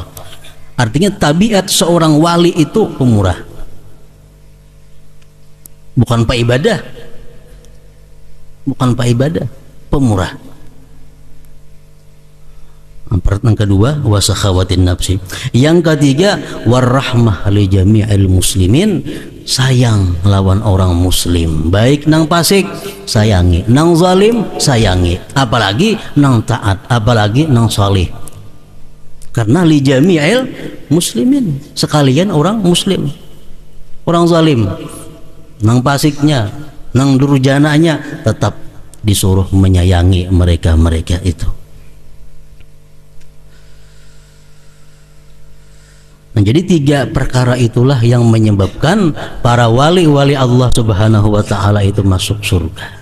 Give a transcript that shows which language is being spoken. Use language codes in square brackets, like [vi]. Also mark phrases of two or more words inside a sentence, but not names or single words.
[id] Artinya tabiat seorang wali itu pemurah. Bukan pak ibadah. Bukan pak ibadah, pemurah. Yang kedua, [ar] wasakhawatin nafsi. [id] Yang ketiga, [ar] warahmah li jami'il muslimin, [bjn] sayang lawan orang muslim, baik nang fasik sayangi, nang zalim sayangi, apalagi nang taat, apalagi nang salih. [id] Karena [ar] li jami'il muslimin, [id] sekalian orang muslim. [bjn] Orang zalim, nang fasiknya, nang durjananya, [id] tetap disuruh menyayangi mereka itu. Nah, jadi tiga perkara itulah yang menyebabkan para wali-wali [ar] Allah Subhanahu wa taala [id] itu masuk surga.